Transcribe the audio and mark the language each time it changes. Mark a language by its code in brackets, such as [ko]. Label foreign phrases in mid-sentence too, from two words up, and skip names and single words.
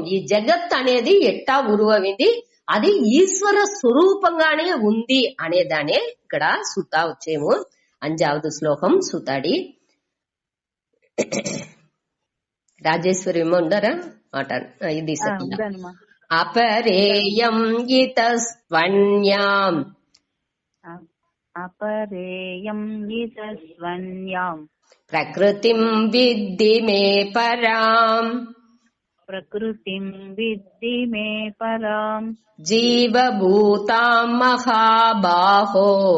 [te] ఈ జగత్ అనేది ఎట్టా ఉరువైంది, అది ఈశ్వర స్వరూపంగానే ఉంది అనేదానే ఇక్కడ సుతా వచ్చేము. 5వ శ్లోకం సుతాడి. రాజేశ్వరి ఉండరా మాట ఇది [sa] अपरेयं इतस्वन्यां अपरेयं यतस्वन्यां प्रकृतिं विद्धि मे परां प्रकृतिं विद्धि मे परां जीवभूतां महाबाहो